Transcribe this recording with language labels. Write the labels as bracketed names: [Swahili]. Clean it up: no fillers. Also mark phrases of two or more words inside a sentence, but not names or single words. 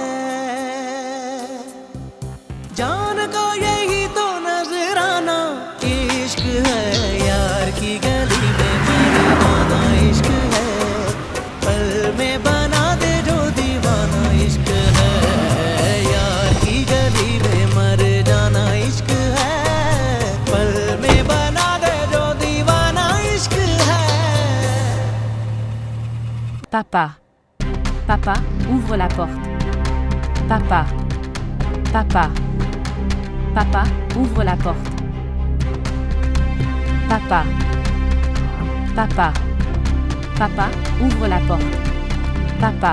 [Hindi] जान को यही तो नजराना इश्क है यार की गली में मरदाना इश्क है पल में बना दे जो दीवाना इश्क है यार की गली में मर जाना इश्क है पल में बना दे जो दीवाना इश्क है [French] Papa. Papa, ouvre la porte. Papa. Papa. Papa, ouvre la porte. Papa. Papa. Papa, ouvre la porte. Papa.